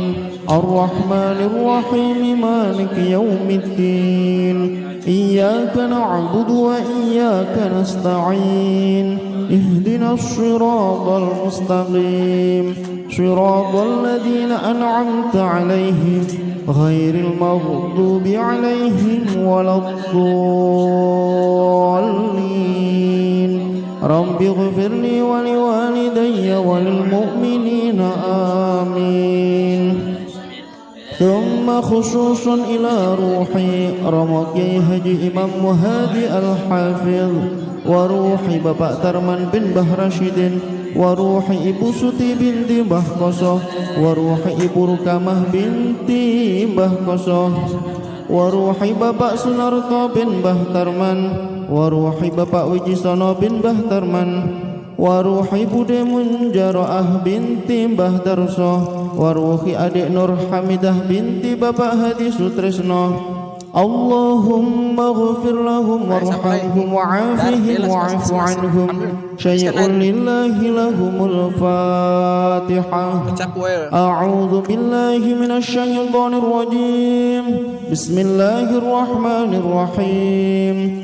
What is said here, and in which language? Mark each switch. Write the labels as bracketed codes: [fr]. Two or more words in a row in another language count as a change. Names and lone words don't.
[ar] الرحمن الرحيم مالك يوم الدين إياك نعبد وإياك نستعين اهدنا الصراط المستقيم صراط الذين أنعمت عليهم غير المغضوب عليهم ولا الضالين رب اغفر لي ولوالدي وللمؤمنين آمين. ثم خصوصا إلى روحي رمقي Haji Imam Muhadi Al-Hafidh وروح Bapak Tarman bin Bah Rasyidin وروح Ibu Suti binti Mbah Kosoh وروح Ibu Rukamah binti Mbah Kosoh وروح Bapak Sunarto bin Mbah Tarman وروح Bapak Wijisono bin Mbah Tarman وروح Bude Munjaroah binti Mbah Darso وروح adik Nur Hamidah binti Bapak Hadi Sutresno. اللهم اغفر لهم وارحمهم وعافهم واعف عنهم شيء لله لهم الفاتحة. أعوذ بالله من الشيطان الرجيم. Bismillahirrahmanirrahim.